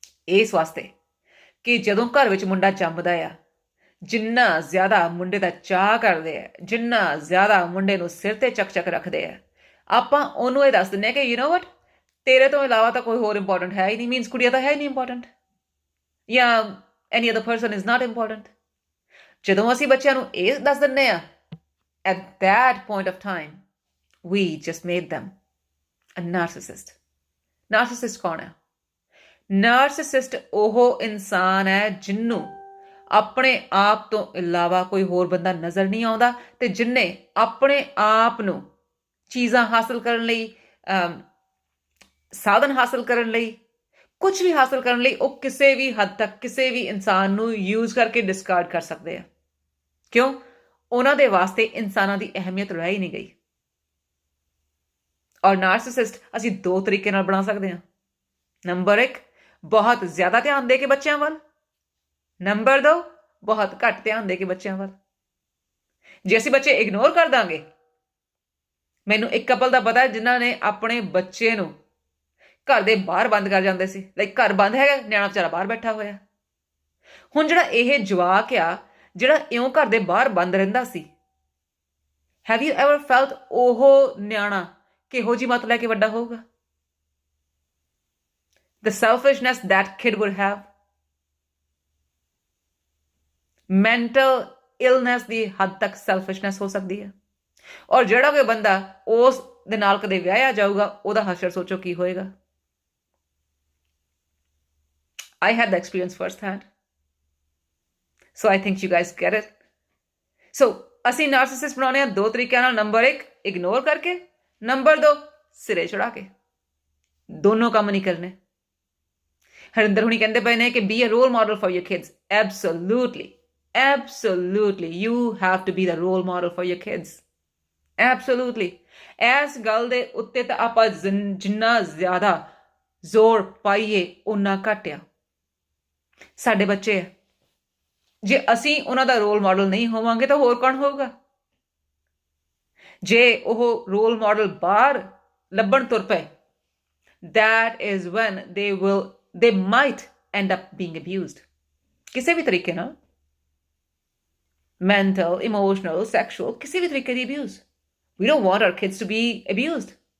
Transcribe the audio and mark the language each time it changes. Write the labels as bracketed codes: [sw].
[pa] ਇਸ ਵਾਸਤੇ ਕਿ ਜਦੋਂ ਘਰ ਵਿੱਚ ਮੁੰਡਾ ਜੰਮਦਾ ਆ, ਜਿੰਨਾ ਜ਼ਿਆਦਾ ਮੁੰਡੇ ਦਾ ਚਾਅ ਕਰਦੇ ਆ, ਜਿੰਨਾ ਜ਼ਿਆਦਾ ਮੁੰਡੇ ਨੂੰ ਸਿਰ ਤੇ ਚੱਕ ਰੱਖਦੇ ਆ, ਆਪਾਂ ਉਹਨੂੰ ਇਹ ਦੱਸ ਦਿੰਦੇ ਆ ਕਿ [en] you know what, [pa] ਤੇਰੇ ਤੋਂ ਇਲਾਵਾ ਤਾਂ ਕੋਈ ਹੋਰ ਇੰਪੋਰਟੈਂਟ ਹੈ ਹੀ ਨਹੀਂ। ਮੀਨਸ ਕੁੜੀਆਂ ਤਾਂ ਹੈ ਹੀ ਨਹੀਂ ਇੰਪੋਰਟੈਂਟ, ਜਾਂ [en] Any other person is not important. [pa] ਜਦੋਂ ਅਸੀਂ ਬੱਚਿਆਂ ਨੂੰ ਇਹ ਦੱਸ ਦਿੰਦੇ ਆ, [en] at that point of time we just made them a narcissist। [pa] ਨਾਰਸਿਸਿਸਟ ਕੌਣ ਹੈ? ਨਾਰਸਿਸਿਸਟ ਉਹ ਇਨਸਾਨ ਹੈ ਜਿਹਨੂੰ ਆਪਣੇ ਆਪ ਤੋਂ ਇਲਾਵਾ ਕੋਈ ਹੋਰ ਬੰਦਾ ਨਜ਼ਰ ਨਹੀਂ ਆਉਂਦਾ, ਤੇ ਜਿਹਨੇ ਆਪਣੇ ਆਪ ਨੂੰ ਚੀਜ਼ਾਂ ਹਾਸਲ ਕਰਨ ਲਈ, ਸਾਧਨ ਹਾਸਲ ਕਰਨ ਲਈ, ਕੁਝ ਵੀ ਹਾਸਲ ਕਰਨ ਲਈ, ਉਹ ਕਿਸੇ ਵੀ ਹੱਦ ਤੱਕ ਕਿਸੇ ਵੀ ਇਨਸਾਨ ਨੂੰ ਯੂਜ਼ ਕਰਕੇ ਡਿਸਕਾਰਡ ਕਰ ਸਕਦੇ ਆ। ਕਿਉਂ? ਉਹਨਾਂ ਦੇ ਵਾਸਤੇ ਇਨਸਾਨਾਂ ਦੀ ਅਹਿਮੀਅਤ ਰਹਿ ਹੀ ਨਹੀਂ ਗਈ। ਔਰ ਨਾਰਸਿਸਿਸਟ ਅਸੀਂ 2 ਤਰੀਕੇ ਨਾਲ ਬਣਾ ਸਕਦੇ ਹਾਂ। ਨੰਬਰ 1, ਬਹੁਤ ਜ਼ਿਆਦਾ ਧਿਆਨ ਦੇ ਕੇ ਬੱਚਿਆਂ ਵੱਲ। ਨੰਬਰ 2, ਬਹੁਤ ਘੱਟ ਧਿਆਨ ਦੇ ਕੇ ਬੱਚਿਆਂ ਵੱਲ। ਜੇ ਅਸੀਂ ਬੱਚੇ ਇਗਨੋਰ ਕਰ ਦਾਂਗੇ ਮੈਨੂੰ ਇੱਕ ਕਪਲ ਦਾ ਪਤਾ ਜਿਨ੍ਹਾਂ ਨੇ ਆਪਣੇ ਬੱਚੇ ਨੂੰ ਘਰ ਦੇ ਬਾਹਰ ਬੰਦ ਕਰ ਜਾਂਦੇ ਸੀ। ਲਾਈਕ ਘਰ ਬੰਦ ਹੈਗਾ, ਨਿਆਣਾ ਵਿਚਾਰਾ ਬਾਹਰ ਬੈਠਾ ਹੋਇਆ। ਹੁਣ ਜਿਹੜਾ ਇਹ ਜਵਾਕ ਆ ਜਿਹੜਾ ਇਉਂ ਘਰ ਦੇ ਬਾਹਰ ਬੰਦ ਰਹਿੰਦਾ ਸੀ, [en] have you ever felt [pa] ਉਹ ਨਿਆਣਾ ਕਿਹੋ ਜਿਹੀ ਮੱਤ ਲੈ ਕੇ ਵੱਡਾ ਹੋਊਗਾ? [en] The selfishness that kid would have, mental illness [pa] ਦੀ ਹੱਦ ਤੱਕ [en] selfishness [pa] ਹੋ ਸਕਦੀ ਹੈ। ਔਰ ਜਿਹੜਾ ਕੋਈ ਬੰਦਾ ਉਸ ਦੇ ਨਾਲ ਕਦੇ ਵਿਆਹਿਆ ਜਾਊਗਾ ਉਹਦਾ ਹਸ਼ਰ ਸੋਚੋ ਕੀ ਹੋਏਗਾ। [en] I had the experience first hand, so I think you guys get it. [pa] So ਅਸੀਂ ਨਾਰਸਿਸਿਸਟ ਬਣਾਉਂਦੇ ਹਾਂ ਦੋ ਤਰੀਕਿਆਂ ਨਾਲ। ਨੰਬਰ 1 ਇਗਨੋਰ ਕਰਕੇ, ਨੰਬਰ 2 ਸਿਰੇ ਚੜਾ ਕੇ। ਦੋਨੋਂ ਕੰਮ ਨਹੀਂ ਕਰਨੇ। ਹਰਿੰਦਰ ਹੁਣੀ ਕਹਿੰਦੇ ਪਏ ਨੇ ਕਿ [en] be a role model for your kids. Absolutely, absolutely, you have to be the role model for your kids. Absolutely. [pa] ਇਸ ਗੱਲ ਦੇ ਉੱਤੇ ਤਾਂ ਆਪਾਂ ਜਿੰਨਾ ਜ਼ਿਆਦਾ ਜ਼ੋਰ ਪਾਈਏ ਓਨਾ ਘੱਟ ਆ। ਸਾਡੇ ਬੱਚੇ ਆ, ਜੇ ਅਸੀਂ ਉਹਨਾਂ ਦਾ ਰੋਲ ਮਾਡਲ ਨਹੀਂ ਹੋਵਾਂਗੇ ਤਾਂ ਹੋਰ ਕੌਣ ਹੋਊਗਾ? ਜੇ ਉਹ ਰੋਲ ਮਾਡਲ ਬਾਹਰ ਲੱਭਣ ਤੁਰ ਪਏ, [en] that is when they might end up being abused. [pa] ਕਿਸੇ ਵੀ ਤਰੀਕੇ ਨਾਲ, mental, emotional, sexual, ਕਿਸੇ ਵੀ ਤਰੀਕੇ ਦੀ abuse. [en] We don't want our kids to be abused.